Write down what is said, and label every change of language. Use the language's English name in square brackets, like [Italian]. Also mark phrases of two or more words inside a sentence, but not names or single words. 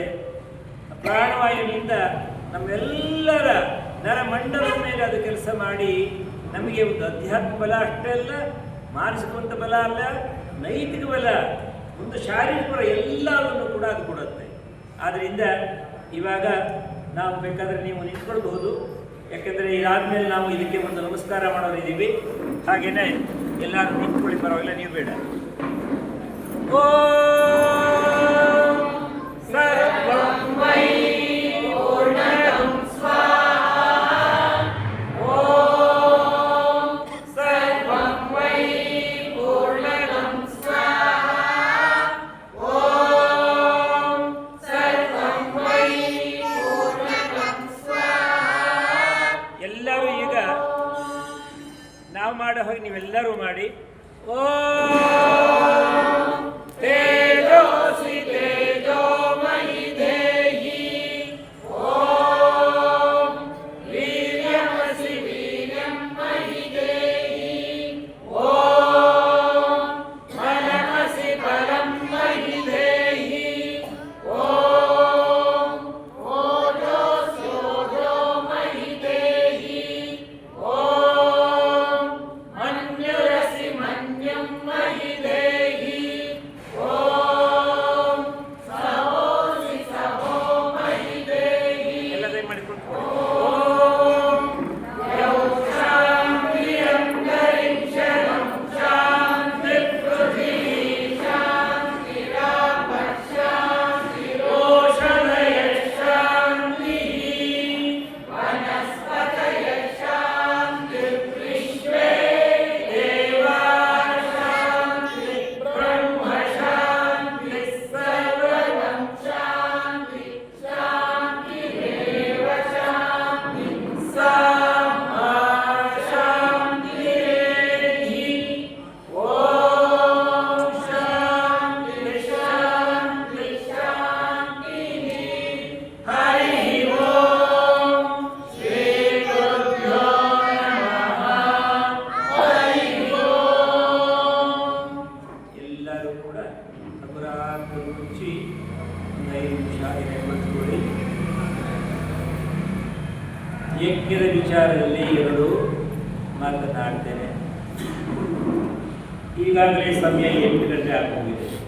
[Kannada] ಪ್ರಾಣವಾಯುವಿನಿಂದ ನಮ್ಮೆಲ್ಲರ ನರಮಂಡಲದ ಮೇಲೆ ಅದು ಕೆಲಸ ಮಾಡಿ ನಮಗೆ ಒಂದು ಅಧ್ಯಾತ್ಮ ಬಲ ಅಷ್ಟೇ ಅಲ್ಲ, ಮಾನಸಿಕವಂತ ಬಲ ಅಲ್ಲ, ನೈತಿಕ ಬಲ, ಒಂದು ಶಾರೀರಿಕ ಬಲ ಎಲ್ಲವನ್ನು ಕೂಡ ಅದು ಕೊಡುತ್ತೆ. ಆದ್ದರಿಂದ ಇವಾಗ ನಾವು ಬೇಕಾದರೆ ನೀವು ನಿಂತ್ಕೊಳ್ಬಹುದು. ಯಾಕೆಂದರೆ ಇದಾದಮೇಲೆ ನಾವು ಇದಕ್ಕೆ ಒಂದು ನಮಸ್ಕಾರ ಮಾಡೋರಿದ್ದೀವಿ. ಹಾಗೆಯೇ ಎಲ್ಲರೂ ನಿಂತ್ಕೊಳ್ಳಿ, ಪರವಾಗಿಲ್ಲ, ನೀವು ಬೇಡ. [Sanskrit] ಓಂ ಸರ್ವಂ ವೈ ಪೂರ್ಣಂ ಸ್ವಾಹಾ. ಓಂ ಸರ್ವಂ ವೈ ಪೂರ್ಣಂ ಸ್ವಾಹಾ. ಓಂ ಸರ್ವಂ ವೈ ಪೂರ್ಣಂ ಸ್ವಾಹಾ. [Kannada] ಎಲ್ಲರೂ ಈಗ ನಾವು ಮಾಡೋ ಹಾಗೆ ನೀವೆಲ್ಲರೂ ಮಾಡಿ. [Sanskrit] ಓಂ ತೇಜೋಸಿ ತೇಜೋಮಯಿ ದೇಹಿ. ಓಂ ವೀರ್ಯಮಸಿ ವೀರ್ಯಮಯಿ ದೇಹಿ. ಓಂ ಬಲಮಸಿ ಬಲಂ ಮಯಿ ದೇಹಿ. ಓಂ ಓಜೋಸಿ ಓಜೋಮಯಿ ದೇಹಿ. ಓಂ ಮನ್ಯುರಸಿ ಮನ್ಯಂ ಮಯಿ ದೇಹಿ. ಓಂ ಸಹೋಸಿ ಸಹೋ ಮಯಿ ದೇಹಿ. [Kannada] ಎಲ್ಲದೇ ಮಾಡಿಕೊಂಡು [Sanskrit] ಓಂ ಯೌ ಶಾಂತಿ ಅಂತರಿಕ್ಷಂ ಶಾಂತಿ ಪೃಥಿವೀ ಶಾಂತಿರಾಪ ಶಾಂತಿರೋಷಧಯ ಶಾಂತಿ ವನಸ್ಪತಯ ಶಾಂತಿ ವಿಶ್ವೇ ದೇವಾ ಶಾಂತಿ ಬ್ರಹ್ಮ ಶಾಂತಿ ಸರ್ವಂ ಶಾಂತಿ ಶಾಂತಿರೇವ ಶಾಂತಿ ಸಾಮಾ ಶಾಂತಿರೇಧಿ. ಓಂ ಶಾಂತಿ ಶಾಂತಿ ಶಾಂತಿ. ಹರಿ ಓಂ ಶ್ರೀ ಗುರುಭ್ಯೋ ನಮಃ. ಹರಿ ಓಂ. [Kannada] ಎಲ್ಲರೂ ಕೂಡ ಅಪರಾಧ ಮುಚ್ಚಿ 5 ನಿಮಿಷ ನೆನಪಿಟ್ಕೊಳ್ಳಿ. ಯಜ್ಞದ ವಿಚಾರದಲ್ಲಿ 2 ಮಾತನಾಡ್ತೇನೆ. ಈಗಾಗಲೇ ಸಮಯ 8 ಗಂಟೆ ಆಗೋಗಿದೆ.